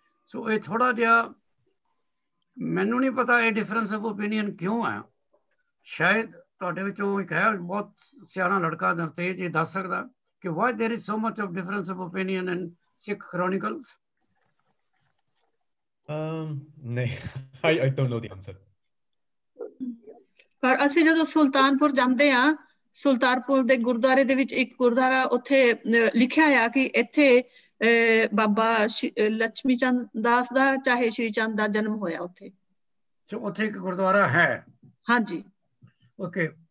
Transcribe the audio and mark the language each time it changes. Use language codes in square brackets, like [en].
[pa] ਸੋ ਇਹ ਥੋੜਾ ਜਿਹਾ ਮੈਨੂੰ ਨਹੀਂ ਪਤਾ ਇਹ [en] difference of opinion [pa] ਕਿਉਂ ਹੈ। ਸ਼ਾਇਦ ਤੁਹਾਡੇ ਵਿੱਚੋਂ ਇੱਕ ਹੈ ਬਹੁਤ ਸਿਆਣਾ ਲੜਕਾ ਨਰਤੇਜ, ਇਹ ਦੱਸ ਸਕਦਾ ਕਿ [en] Why there is so much of difference of opinion in Sikh chronicles? ਨਹੀਂ, I don't know the answer. [pa] ਪਰ ਅਸੀਂ ਜਦੋਂ ਸੁਲਤਾਨਪੁਰ ਜਾਂਦੇ ਆ, ਸੁਲਤਾਨਪੁਰ ਦੇ ਗੁਰਦੁਆਰੇ ਦੇ ਵਿੱਚ ਇੱਕ ਗੁਰਦੁਆਰਾ ਉੱਥੇ ਲਿਖਿਆ ਆ ਕਿ ਇੱਥੇ ਬਾਬਾ ਲక్ష్ਮੀ ਚੰਦ ਦਾਸ ਦਾ ਚਾਹੇ ਸ਼੍ਰੀ ਚੰਦ ਦਾ ਜਨਮ ਹੋਇਆ ਉੱਥੇ। ਉੱਥੇ ਇੱਕ ਗੁਰਦੁਆਰਾ ਹੈ? ਹਾਂਜੀ। ਓਕੇ।